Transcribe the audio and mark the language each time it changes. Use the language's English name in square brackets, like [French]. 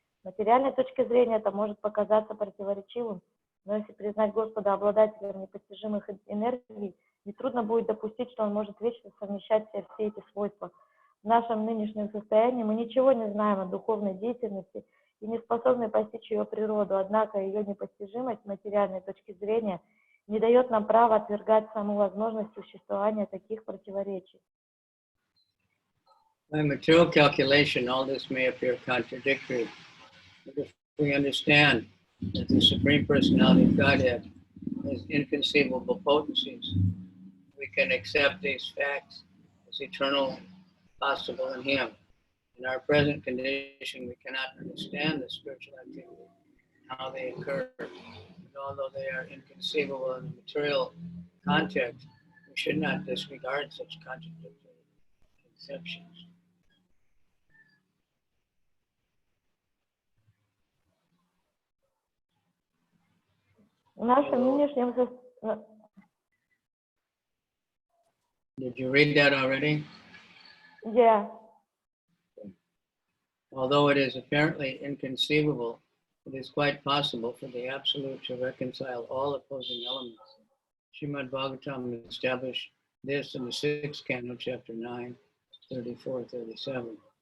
[Russian] С материальной точки зрения это может показаться противоречивым, но если признать Господа обладателем непостижимых энергий, нетрудно будет допустить, что Он может вечно совмещать все эти свойства. В нашем нынешнем состоянии мы ничего не знаем о духовной деятельности и не способны постичь ее природу, однако ее непостижимость с материальной точки зрения не дает нам права отвергать саму возможность существования таких противоречий. [English] by material calculation, all this may appear contradictory. But if we understand that the Supreme Personality of Godhead has inconceivable potencies, we can accept these facts as eternal, possible in Him. In our present condition, we cannot understand the spiritual activity, how they occur. And although they are inconceivable in the material context, we should not disregard such contradictory conceptions. [Russian] В нашем нынешнем состоянии... [English] Did you read that already? Yeah. Although it is apparently inconceivable, it is quite possible for the Absolute to reconcile all opposing elements. Srimad Bhagavatam established this in the 6th canto, chapter 9, 34, 37.